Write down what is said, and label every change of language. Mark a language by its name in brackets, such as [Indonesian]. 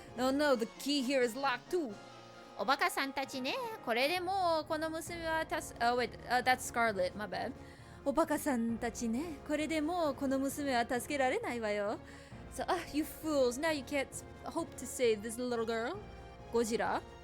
[English] No, no, the key here is locked too. [Japanese] おバカさんたちね。これでもうこの娘は [English] Oh, wait, that's Scarlet. My bad. [Japanese] おバカさんたちね。これでもうこの娘は助けられないわよ。 [English] So, you fools. Now you can't hope to save this little girl. Gojira?